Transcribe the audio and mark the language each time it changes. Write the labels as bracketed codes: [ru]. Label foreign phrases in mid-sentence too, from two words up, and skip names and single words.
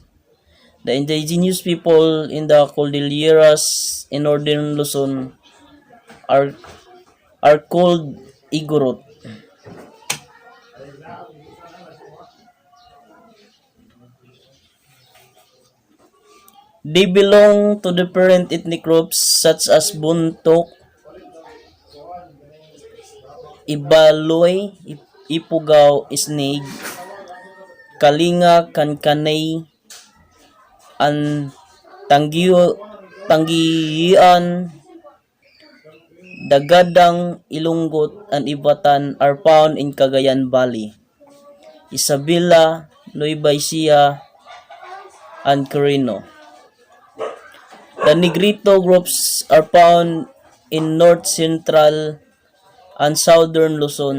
[en] The indigenous people in the Cordilleras in northern Luzon are, are called Igorot. They belong to different ethnic groups such as Buntok, Ibaloy, Ipugaw, Isnig, Kalinga, Kankanay, and Tanggian, Dagadang, Ilunggot, and Ibatan are found in Cagayan Valley, Isabela, Nueva Ecija, and Quirino. The Negrito groups are found in north central and southern Luzon.